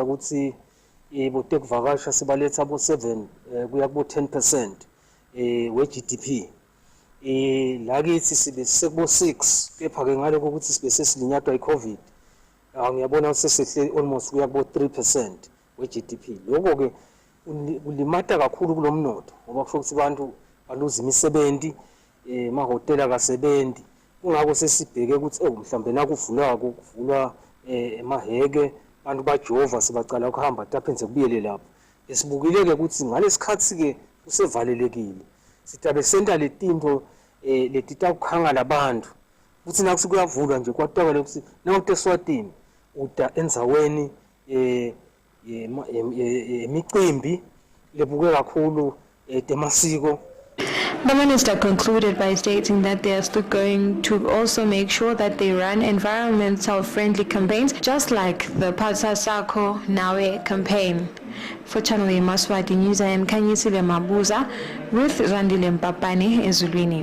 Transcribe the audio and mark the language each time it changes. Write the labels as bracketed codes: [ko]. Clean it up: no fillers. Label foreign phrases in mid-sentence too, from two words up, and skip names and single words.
[ss] ukuthi botekuvakasha sibaletha bo7 kuya kubo 10% we-GDP lakithi sibe sekubo6 kepha ke ngaloko ukuthi sibe sesilinyatwa iCovid ngiyabona sesehle almost kuya kubo 3% we-GDP lokho ke kulimata kakhulu kulomnotho ngoba kusho ukuthi abantu baluza imisebenzi mahotela akasebenzi kungako sesibheke ukuthi mhlambe nakuvulwako kuvulwa emaheke abantu bajova sibacala ukuhamba taphenze kubuyele lapho esibukileke ukuthi ngalesikhathi ke kusevalelekile sitabe senta letinto letita ukukhanga labantu ukuthi nakusukuyavulwa nje kwatawale ukuthi nawute Eswatini uta endzaweni emicimbi lebuke kakhulu temasiko. [en] The minister concluded by stating that they are still going to also make sure that they run environmental-friendly campaigns, just like the Phatsa Sakho Nawe campaign. For Channel Yemaswati News, I am Kanyisile Mabuza with Zandile Mpapane Ezulwini.